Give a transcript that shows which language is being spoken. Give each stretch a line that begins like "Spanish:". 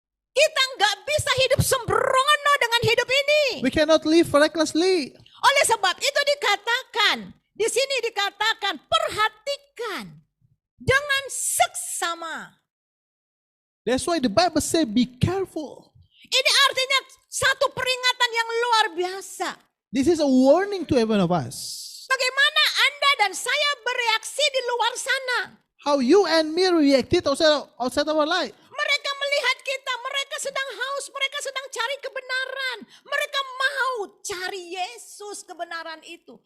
Indonesian: Kita nggak bisa hidup sembrono dengan hidup ini.
English: We cannot live recklessly.
Indonesian: Oleh sebab itu dikatakan, di sini dikatakan perhatikan dengan seksama.
English: That's why the Bible says be careful.
Indonesian: Ini artinya Satu peringatan yang luar biasa.
English: This is a warning to every one of us.
Indonesian: Bagaimana Anda dan saya bereaksi di luar sana?
English: How you and me reacted outside our life.
Indonesian: Mereka melihat kita, mereka sedang haus, mereka sedang cari kebenaran. Mereka mau cari Yesus kebenaran itu.